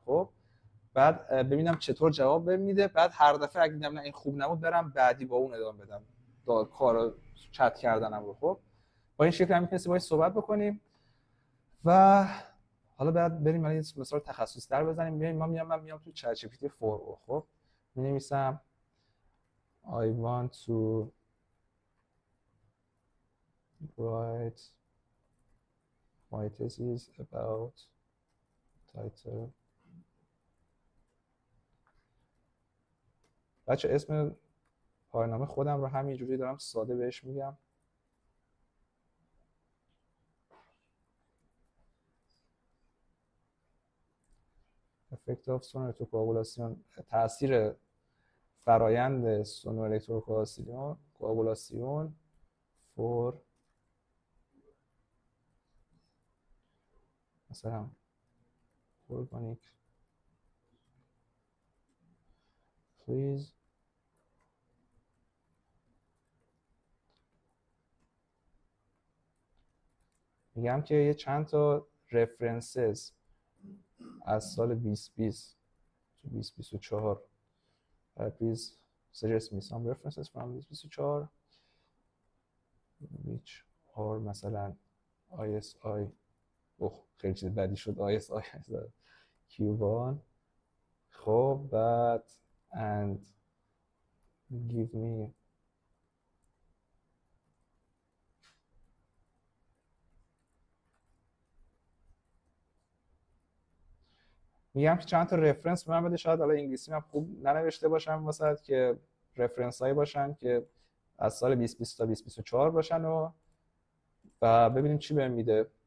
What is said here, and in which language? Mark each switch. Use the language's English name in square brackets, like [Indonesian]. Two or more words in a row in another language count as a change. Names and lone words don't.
[Persian] خب بعد ببینم چطور جواب بهم میده. بعد هر دفعه اگه دیدم نه این خوب نبود برم بعدی با اون ادامه بدم کارو چت کردنم رو. خب با این شکل هم میتونیم باهاش صحبت بکنیم. و حالا بعد بریم یه مثال تخصصی تر بزنیم. [English] من میام تو چت جی پی تی 4o. خب [Persian] می‌نویسم [English] I want to write my thesis about title. [Persian] بچه اسم پایان‌نامه خودم رو همینجوری دارم ساده بهش میگم. [English] effect of sonorocoagulation، [Persian] تاثیر فرایند [English] sonorocoagulation for مثلا organic [Persian] please میگم که یه چند تا references از سال 2020 تو 2024 [English] please suggest me some references from 2024 which are [Persian] مثلا ISI خیلی چیز بدی شد ISI Q1 خب بعد [English] and give me [Persian] میگم که چند تا رفرنس به من بده، شاید حالا انگلیسی من خوب ننوشته باشم واسه که رفرنس هایی باشن که از سال 2020 تا 2024 باشن و ببینیم چی بهم میده.